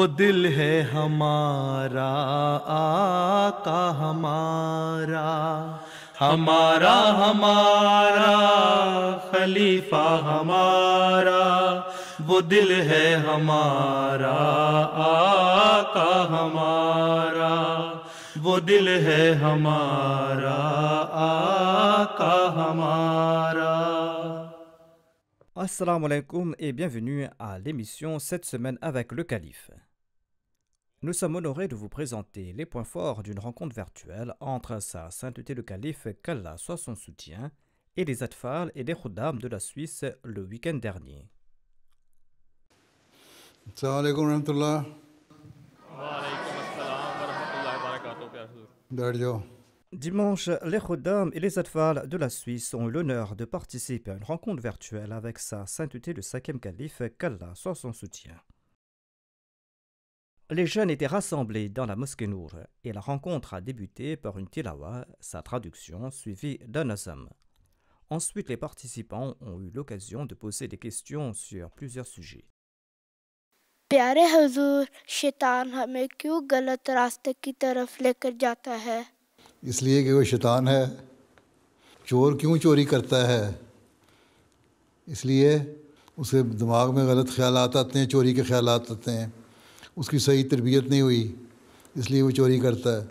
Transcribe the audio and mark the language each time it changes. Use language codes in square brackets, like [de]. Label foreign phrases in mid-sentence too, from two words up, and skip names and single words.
[ur] دل ہے ہمارا آقا ہمارا، ہمارا ہمارا خلیفہ ہمارا، وہ دل ہے ہمارا آقا ہمارا، وہ دل ہے ہمارا آقا ہمارا۔ [ar] السلام عليكم [fr] et bienvenue à l'émission Cette semaine avec le Calife. Nous sommes honorés de vous présenter les points forts d'une rencontre virtuelle entre Sa Sainteté le Calife, qu'Allah soit son soutien, et les Atfal et les Khuddam de la Suisse le week-end dernier. [ar] السلام علیکم ورحمۃ اللہ۔ وعلیکم السلام ورحمۃ اللہ وبرکاتہ۔ [ur] پیارے حضور، بیٹھ جاؤ۔ [fr] Dimanche, les Khuddam et les Atfal de la Suisse ont eu l'honneur de participer à une rencontre virtuelle avec Sa Sainteté le 5e Calife, qu'Allah soit son soutien. Les jeunes étaient rassemblés dans la mosquée Nour et la rencontre a débuté par une tilawa, sa traduction suivie d'un azam. Ensuite, les participants ont eu l'occasion de poser des questions sur plusieurs sujets. [ur] پیارے حضور، شیطان ہمیں کیوں غلط راستے کی طرف لے کر جاتا ہے؟ اس لیے کہ وہ شیطان ہے۔ چور کیوں چوری کرتا ہے؟ اس لیے اس کے دماغ میں غلط خیالات آتے ہیں، چوری کے خیالات آتے ہیں، اس کی صحیح تربیت نہیں ہوئی، اس لیے وہ چوری کرتا ہے۔